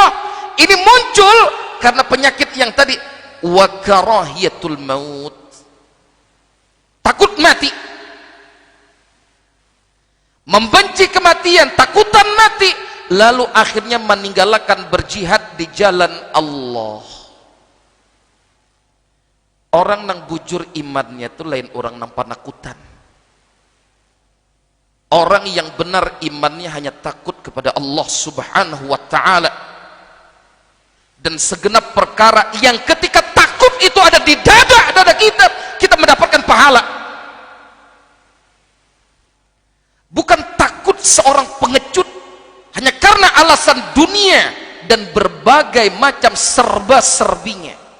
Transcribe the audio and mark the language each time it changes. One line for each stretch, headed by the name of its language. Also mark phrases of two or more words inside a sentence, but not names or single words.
Indonesian: Ini muncul karena penyakit yang tadi,
Arabic: وكراهية الموت,
Indonesian: takut mati, membenci kematian, takutan mati, lalu akhirnya meninggalkan berjihad di jalan Allah.
Banjar: Orang nang bujur imannya itu lain orang nang panakutan.
Indonesian: Orang yang benar imannya hanya takut kepada Allah
Arabic: سبحانه وتعالى,
Indonesian: dan segenap perkara yang ketika takut itu ada di dada kita, kita mendapatkan pahala. Bukan takut seorang pengecut hanya karena alasan dunia dan berbagai macam serba-serbinya.